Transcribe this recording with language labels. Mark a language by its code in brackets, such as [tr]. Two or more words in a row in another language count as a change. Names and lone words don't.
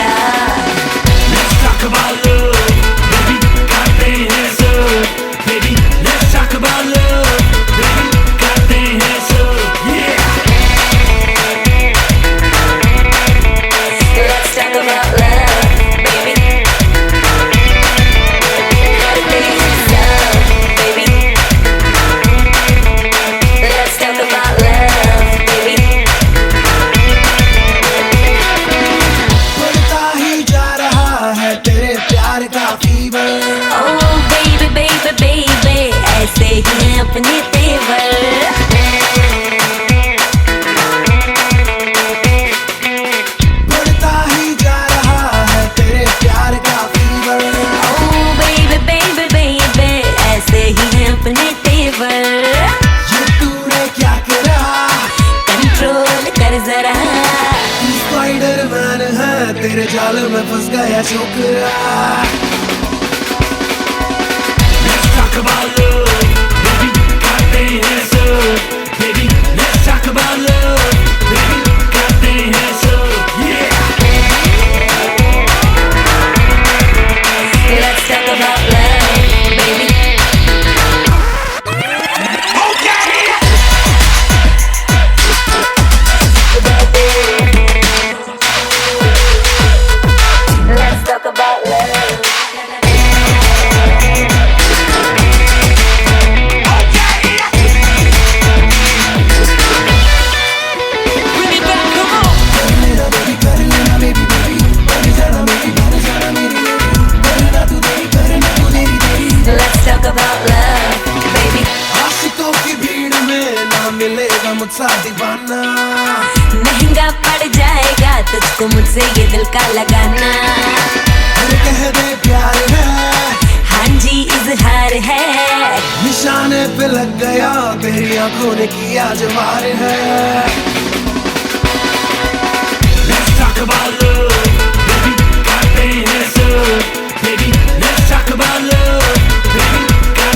[en] Let's talk about love, baby, [hi] करते हैं [en] so, baby, let's talk about love, baby, [hi] करते हैं [en] so, yeah. Let's talk about love, baby. [hi] करते हैं [en] love, baby. Let's talk about love, baby. [hi] बढ़ता ही जा रहा है तेरे प्यार का फीवर [en] Oh baby baby baby [hi] ऐसे ही हैं अपने तेवर बढ़ता ही जा रहा है तेरे प्यार का फीवर [en] Oh baby baby baby [hi] ऐसे ही हैं अपने तेवर ये तूने क्या करा कंट्रोल कर जरा स्पाइडरमैन है तेरे जाल में फंस गया छोकरा [en] Let's talk about love, baby, [hi] करते हैं [en] so, baby, let's talk about love, baby, [hi] करते हैं [en] so, yeah. Let's talk about love baby Let's talk about love Bring it back, come on. [hi] कर लेना बेबी कर लेना [en] baby baby [hi] बन जाना मेरी बन जाना मेरी करना तू तेरी [en] Let's talk about love baby [hi] आशिकों की भीड़ में ना मिलेगा मुझसा दीवाना महंगा पड़ जाएगा तुझको मुझसे ये दिल का लगाना फिर कह दे प्यार है हाँ जी इजहार है निशाने पे लग गया तेरी आंखों ने किया जवार है [en] Let's talk about love, baby, [hi] करते हैं [en] so, baby, let's talk about love, baby,